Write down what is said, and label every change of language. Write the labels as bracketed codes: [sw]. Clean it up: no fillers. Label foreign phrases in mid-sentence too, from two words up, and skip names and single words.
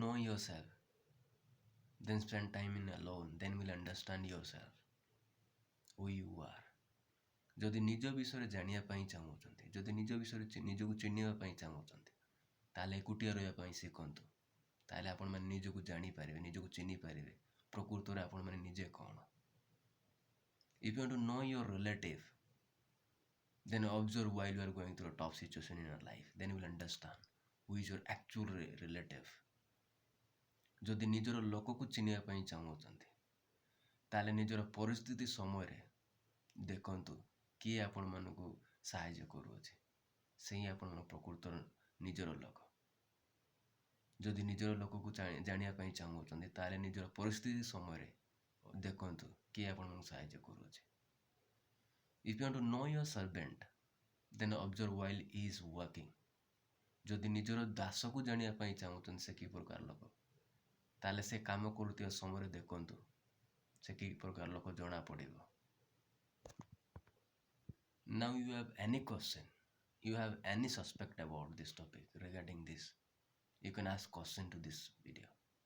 [en] yourself, then spend time in alone, then will understand yourself, who you are. [or] ଯଦି ନିଜ ବିଷୟରେ ଜାଣିବା ପାଇଁ ଚାହୁଁଛନ୍ତି, ଯଦି ନିଜ ବିଷୟରେ ନିଜକୁ ଚିହ୍ନିବା ପାଇଁ ଚାହୁଁଛନ୍ତି, ତାହେଲେ ଏକୁଟିଆ ରହିବା ପାଇଁ ଶିଖନ୍ତୁ। ତାହେଲେ ଆପଣମାନେ ନିଜକୁ ଜାଣିପାରିବେ, ନିଜକୁ ଚିହ୍ନି ପାରିବେ ପ୍ରକୃତରେ ଆପଣମାନେ ନିଜେ କ'ଣ। [en] If you want to know your relative, then observe while you are going through a tough situation in your life. Then you will understand who is your actual relative. [or] ଯଦି ନିଜର ଲୋକକୁ ଚିହ୍ନିବା ପାଇଁ ଚାହୁଁଛନ୍ତି, ତାହେଲେ ନିଜର ପରିସ୍ଥିତି ସମୟରେ ଦେଖନ୍ତୁ କିଏ ଆପଣମାନଙ୍କୁ ସାହାଯ୍ୟ କରୁଅଛି, ସେହି ଆପଣଙ୍କ ପ୍ରକୃତର ନିଜର ଲୋକ। ଯଦି ନିଜର ଲୋକକୁ ଜାଣିବା ପାଇଁ ଚାହୁଁଛନ୍ତି, ତାହେଲେ ନିଜର ପରିସ୍ଥିତି ସମୟରେ ଦେଖନ୍ତୁ କିଏ ଆପଣଙ୍କୁ ସାହାଯ୍ୟ କରୁଅଛି। [en] If you want to know your servant, then observe while he is working. [or] ଯଦି ନିଜର ଦାସକୁ ଜାଣିବା ପାଇଁ ଚାହୁଁଛନ୍ତି ସେ କି ପ୍ରକାର ଲୋକ, ତାହେଲେ ସେ କାମ କରୁଥିବା ସମୟରେ ଦେଖନ୍ତୁ ସେ କି ପ୍ରକାର ଲୋକ ଜଣା ପଡ଼ିବ। [en] Now you have any question, you have any suspect about this topic regarding this, you can ask question to this video.